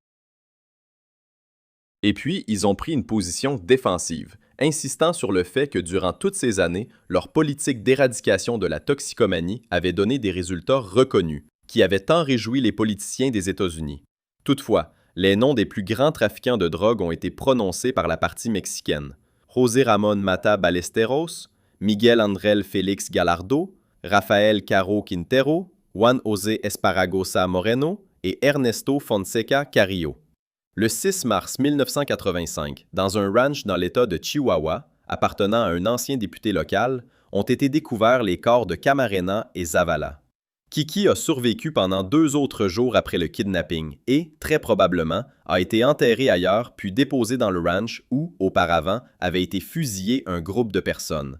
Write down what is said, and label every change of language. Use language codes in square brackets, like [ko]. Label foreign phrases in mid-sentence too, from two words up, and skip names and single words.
[fr] Et puis, ils ont pris une position défensive, insistant sur le fait que durant toutes ces années, leur politique d'éradication de la toxicomanie avait donné des résultats reconnus, qui avaient tant réjoui les politiciens des États-Unis. Toutefois, les noms des plus grands trafiquants de drogue ont été prononcés par la partie mexicaine. José Ramón Mata Ballesteros, Miguel Ángel Félix Gallardo, Rafael Caro Quintero, Juan José Esparragosa Moreno et Ernesto Fonseca Carrillo. Le 6 mars 1985, dans un ranch dans l'État de Chihuahua, appartenant à un ancien député local, ont été découverts les corps de Camarena et Zavala. Kiki a survécu pendant 2 autres jours après le kidnapping et, très probablement, a été enterré ailleurs puis déposé dans le ranch où, auparavant, avait été fusillé un groupe de personnes.